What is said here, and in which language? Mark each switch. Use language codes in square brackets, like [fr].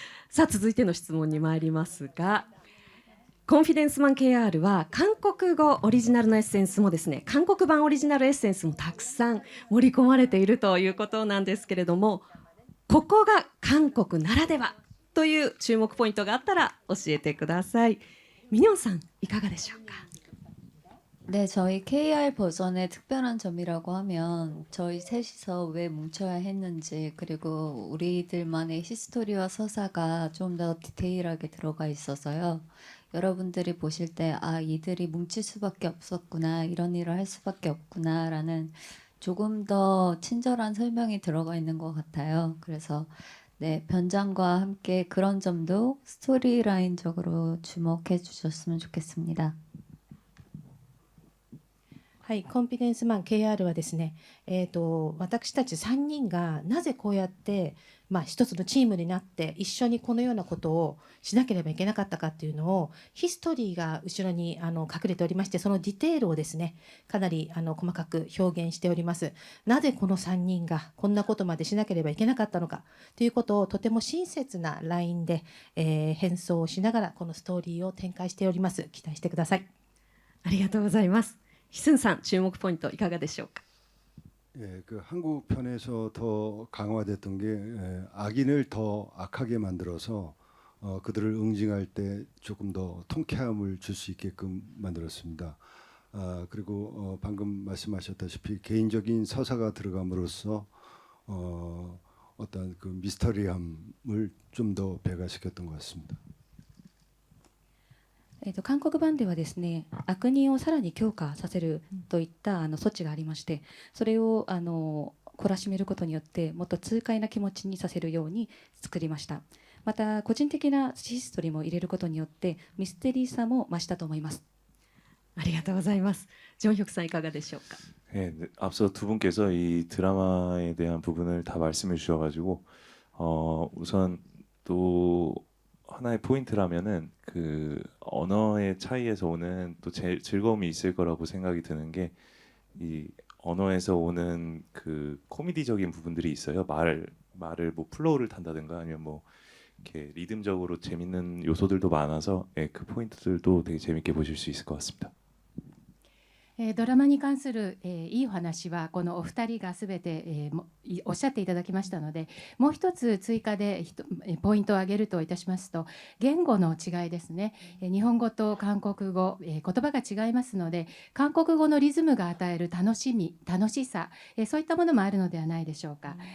[ja] さあ続いての質問に参りますが、コンフィデンスマン KR は韓国語オリジナルのエッセンスもですね、韓国版オリジナルエッセンスもたくさん盛り込まれているということなんですけれども、ここが韓国ならではという注目ポイントがあったら教えてください。ミニョンさんいかがでしょうか。 [ko] 네, 저희 KR 버전의 특별한 점이라고 하면 저희 셋이서 왜 뭉쳐야 했는지, 그리고 우리들만의 히스토리와 서사가 좀 더 디테일하게 들어가 있어서요. 여러분들이 보실 때 이들이 뭉칠 수밖에 없었구나, 이런 일을 할 수밖에 없구나 라는 조금 더 친절한 설명이 들어가 있는 것 같아요. 그래서 네, 변장과 함께 그런 점도 스토리라인적으로 주목해 주셨으면 좋겠습니다. [ja] はい、コンフィデンスマン KR はですね、私たち3人がなぜこうやって、一つのチームになって一緒にこのようなことをしなければいけなかったかっていうのをヒストリーが後ろに隠れておりまして、そのディテールをですねかなり細かく表現しております。なぜこの3人がこんなことまでしなければいけなかったのかということをとても親切なラインで、変装をしながらこのストーリーを展開しております。期待してください。ありがとうございます。ヒスンさん注目ポイントいかがでしょうか。 [ko] 예, 그 한국 편에서 더 강화됐던 게 악인을 더 악하게 만들어서 그들을 응징할 때 조금 더 통쾌함을 줄 수 있게끔 만들었습니다. 그리고 방금 말씀하셨다시피 개인적인 서사가 들어감으로써 어떤 그 미스터리함을 좀 더 배가시켰던 것 같습니다. [ja] 韓国版ではですね、悪人をさらに強化させるといった措置がありまして、それを懲らしめることによってもっと痛快な気持ちにさせるように作りました。また個人的なヒストリーも入れることによってミステリーさも増したと思います。ありがとうございます。ジョンヒョクさんいかがでしょうか。 [ko] 네, 앞서 두 분께서 이 드라마에 대한 부분을 다 말씀해 주셔가지고 우선 또 하나의 포인트라면은 그 언어의 차이에서 오는 또 즐거움이 있을 거라고 생각이 드는 게 이 언어에서 오는 그 코미디적인 부분들이 있어요. 말을 뭐 플로우를 탄다든가 아니면 뭐 이렇게 리듬적으로 재밌는 요소들도 많아서 예, 그 포인트들도 되게 재밌게 보실 수 있을 것 같습니다. [ja] ドラマに関する、いいお話はこのお二人がすべて、おっしゃっていただきましたので、もう一つ追加でポイントを挙げるといたしますと、言語の違いですね。日本語と韓国語、言葉が違いますので、韓国語のリズムが与える楽しさ、そういったものもあるのではないでしょうか。